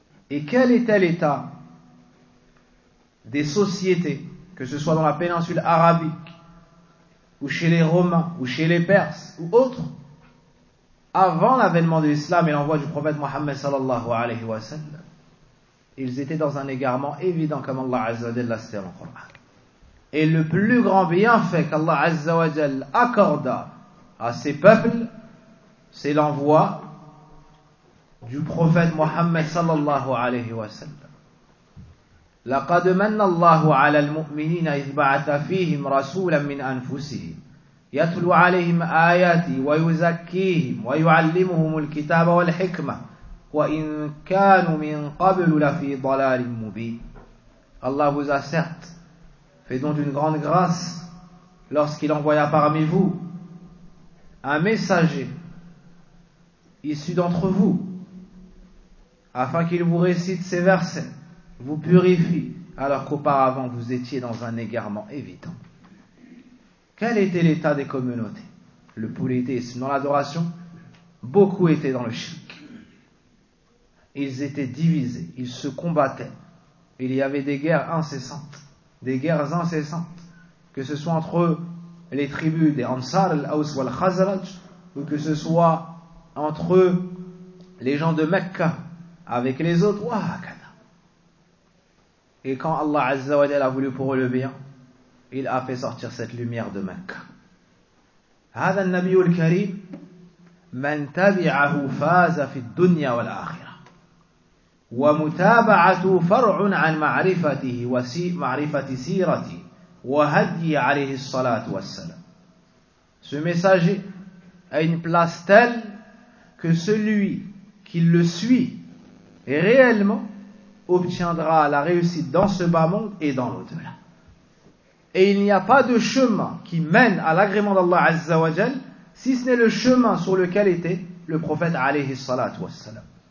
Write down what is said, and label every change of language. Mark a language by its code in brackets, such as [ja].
[fr] Et quel était l'état des sociétés, que ce soit dans la péninsule arabique, ou chez les Romains, ou chez les Perses, ou autres, avant l'avènement de l'islam et l'envoi du prophète Mohammed sallallahu alayhi wa sallam, ils étaient dans un égarement évident comme Allah Azza wa Jalla l'a dit en Coran. Et le plus grand bienfait qu'Allah Azza wa Jalla accorda à ses peuples, c'est l'envoi du prophète Mohammed sallallahu alayhi wa sallam. [ar] لقد من الله على المؤمنين إذ بعث فيهم رسولا من أنفسهم يتلو عليهم آياتي ويزكيهم ويعلمهم الكتاب والحكمة وإن كانوا من قبل لفي ضلال مبين. [fr] Allah vous a certes fait don d'une grande grâce lorsqu'il envoya parmi vous un messager issu d'entre vous afin qu'il vous récite ces versets, vous purifie, alors qu'auparavant vous étiez dans un égarement évident. Quel était l'état des communautés? Le polythéisme dans l'adoration, beaucoup étaient dans le shirk. Ils étaient divisés, ils se combattaient. Il y avait des guerres incessantes, que ce soit entre les tribus des Ansar, l'Aus ou l'Khazraj, ou que ce soit entre les gens de Mecca avec les autres. Et quand Allah Azza wa Jalla a voulu pour eux le bien, il a fait sortir cette lumière de Mecca. [ar] هذا النبي الكريم من تبعه فاز في الدنيا والآخرة ومتابعته فرع عن معرفته ومعرفة سيرته وهدي عليه الصلاة والسلام. [fr] Ce messager a une place telle que celui qui le suit réellement obtiendra la réussite dans ce bas monde et dans l'au-delà. Et il n'y a pas de chemin qui mène à l'agrément d'Allah Azza wa Jal, si ce n'est le chemin sur lequel était le prophète alayhi salatu wassalam.